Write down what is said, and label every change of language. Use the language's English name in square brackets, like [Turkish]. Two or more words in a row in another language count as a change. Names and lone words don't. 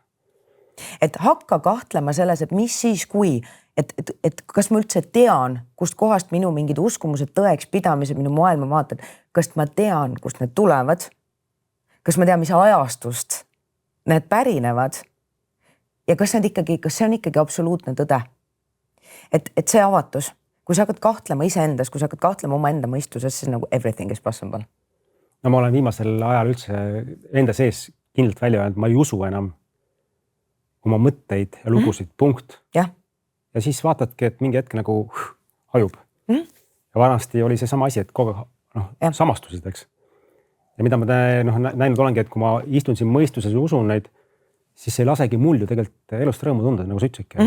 [Estonian] Et hakka kahtlema selles, et mis siis, kui, et kas ma üldse tean, kust kohast minu mingid uskumused, tõeks pidamised, minu maailmavaated, kas ma tean, kust need tulevad, kas ma tean, mis ajastust need pärinevad ja kas see on ikkagi absoluutne tõde. Et see avatus, kui sa hakkad kahtlema iseendas, kui sa hakkad kahtlema omaenda mõistuses, siis nagu [English] everything is possible. [Estonian] No ma olen viimasel ajal üldse enda sees kindlalt välja öelnud, ma ei usu enam oma mõtteid ja lugusid, punkt. Ja siis vaatadki, et mingi hetk nagu hajub. Ja vanasti oli see sama asi, et kogu samastusid, eks. Ja mida ma näinud olengi, et kui ma istun siin mõistuses ja usun neid, siis ei lasegi mul ju tegelikult elust rõõmu tunda, nagu sa ütlesidki.